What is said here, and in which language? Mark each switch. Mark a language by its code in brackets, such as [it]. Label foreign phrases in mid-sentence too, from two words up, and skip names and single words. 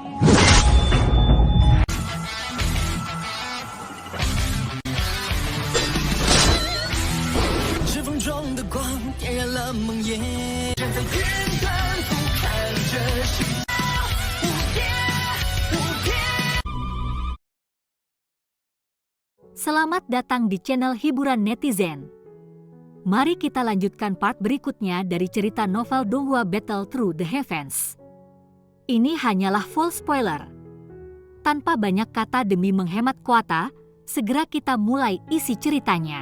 [zh] 指缝中的光点燃了梦魇，站在天边俯瞰着世界无边无边。 [id] Selamat datang di channel hiburan netizen. Mari kita lanjutkan part berikutnya dari cerita novel Donghua Battle Through the Heavens. Ini hanyalah [en] full spoiler. [id] Tanpa banyak kata demi menghemat kuota, segera kita mulai isi ceritanya.